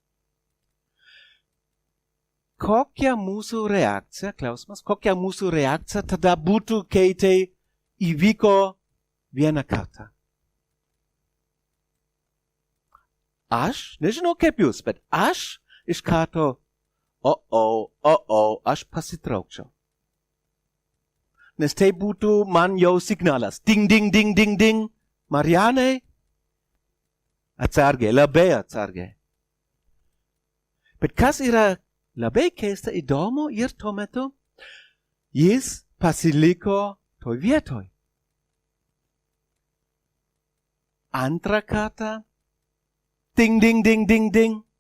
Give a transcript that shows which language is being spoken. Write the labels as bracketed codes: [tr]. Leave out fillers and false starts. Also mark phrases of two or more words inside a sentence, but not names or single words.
[lt] Kokia mūsų reakcija, klausimas, kokia mūsų reakcija tada būtų, kai tai įvyko vieną kartą? Aš, nežinau kaip jūs, bet aš iš karto, aš pasitraukčiau. Nes tai būtų man jau signalas. Ding, ding, ding, ding, ding. Marianne, atsargiai, labai atsargiai. Bet kas yra labai keista, įdomu ir tuo metu, jis pasiliko toj vietoj. Antrą kartą, ding, ding, ding, ding, ding.